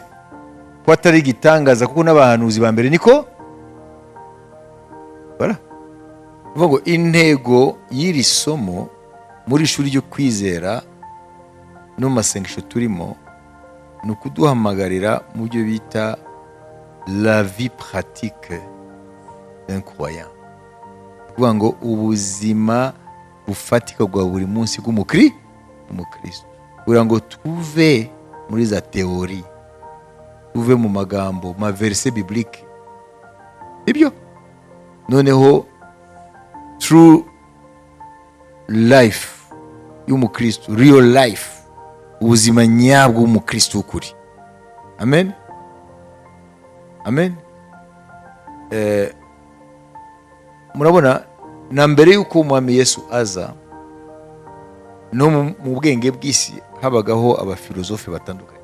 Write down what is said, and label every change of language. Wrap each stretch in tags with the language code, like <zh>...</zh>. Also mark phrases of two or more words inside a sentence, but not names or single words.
<rw>Ko atari gitangaza kuko n'abahanuzi ba mbere niko? Voilà. Vuga intego y'iri somo muri ishuri ryo kwizera no masengesho turimo ni ukuduhamagarira mu byo bita</rw> <fr>la vie pratique d'un croyant.</fr> <rw>Kuvuga ngo ubuzima bufatika bwa buri munsi bw'umukristo, kugira ngo tuve muri za teori, tuve mu magambo,</rw> <fr>ma verset biblique.</fr> <rw>Ibyo noneho</rw> <en>true life</en> <rw>y'umukristo,</rw> <en>real life,</en> <rw>ubuzima nyabwo bw'umukristo ukuri. Amen. Amen. Murabona, na mbere y'uko umwami Yesu aza, no mu bwenge bw'isi habagaho abafilozofe batandukanye.</rw>